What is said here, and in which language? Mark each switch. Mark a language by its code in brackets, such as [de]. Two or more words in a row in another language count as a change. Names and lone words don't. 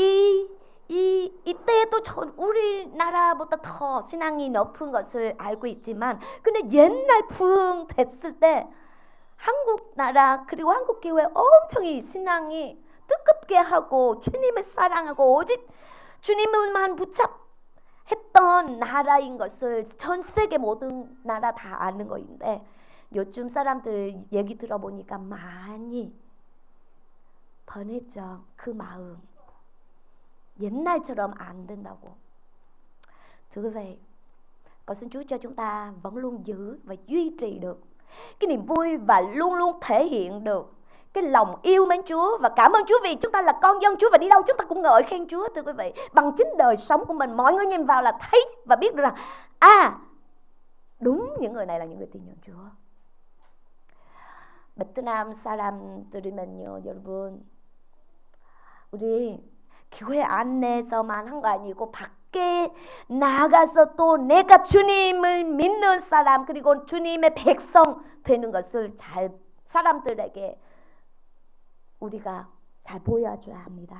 [ko] 이때도 우리나라보다 더 신앙이 높은 것을 알고 있지만, 근데 옛날 부흥됐을 때 한국 나라 그리고 한국 교회 엄청 이 신앙이 뜨겁게 하고 주님을 사랑하고 오직 주님을만 붙잡했던 나라인 것을 전 세계 모든 나라 다 아는 거인데, 요즘 사람들 얘기 들어보니까 많이 변했죠. 그 마음 옛날처럼 안 된다고. [vi] Thưa quý vị, cầu xin Chúa cho chúng ta vẫn luôn giữ và duy trì được cái niềm vui và luôn luôn thể hiện được cái lòng yêu mến Chúa và cảm ơn Chúa vì chúng ta là con dân Chúa, và đi đâu chúng ta cũng ngợi khen Chúa. Thưa quý vị, bằng chính đời sống của mình, mọi người nhìn vào là thấy và biết được rằng Đúng, những người này là những người tin nhận Chúa. [ko] 베트남 사람들이면요, 여러분, 우리 교회 안에서만 한 거 아니고 밖에 나가서 또 내가 주님을 믿는 사람 그리고 주님의 백성 되는 것을 잘 사람들에게 우리가 잘 보여줘야 합니다.